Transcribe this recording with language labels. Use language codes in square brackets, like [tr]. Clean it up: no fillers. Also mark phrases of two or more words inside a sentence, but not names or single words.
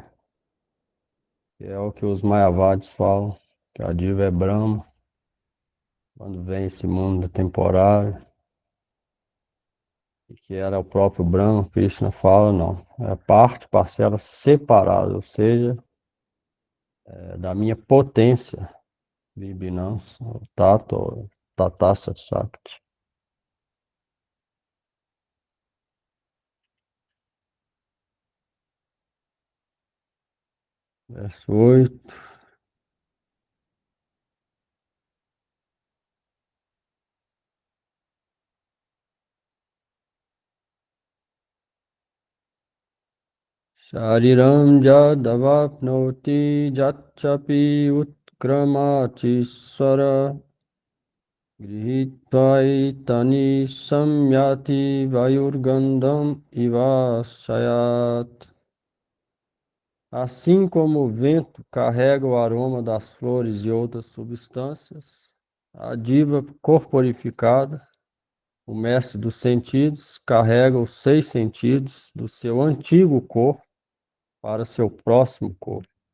[pt] É o que os Mayavadis falam, que a diva é Brahma, quando vem esse mundo temporário, e que ela é o próprio Brahma, Krishna fala, não. É parte, parcela separada, ou seja, é da minha potência, Vibhinansa, o Tato, [sa] तटस्था शक्ति. [pt] Verso 8. [sa] शरीरं यदवाप्नोति यच्चापि उत्क्रामतीश्वरः गृहीत्वैतानि संयाति वायुर्गन्धान् इवाशयात्. [pt] Assim como o vento carrega o aroma das flores e outras substâncias, a diva corporificada, o mestre dos sentidos, carrega os 6 sentidos do seu antigo corpo para seu próximo corpo.